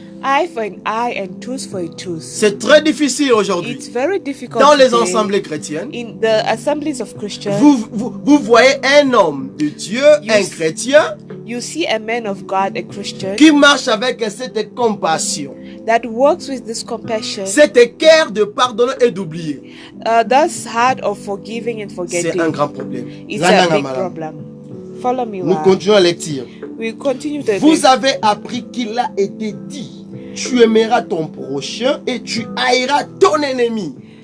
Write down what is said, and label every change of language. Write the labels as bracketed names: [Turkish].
[English] Eye for an eye and tooth for a tooth. [French] C'est très difficile aujourd'hui. [English] It's very difficult [French] dans les assemblées chrétiennes. [English] In the assemblies of Christians. [French] Vous voyez un homme de Dieu, un chrétien. [English] You see a man of God, a Christian. [French] Qui marche avec cette compassion. [English] That works with this compassion. [French] Cet cœur de pardonner et d'oublier. [English] This heart of forgiving and forgetting. [French] C'est un grand problème. [English] It's a big problem. Follow me. [French] Nous continuons à lecture. [English] We continue to [French] Vous avez appris qu'il a été dit. Tu aimeras ton prochain et tu haïras ton ennemi.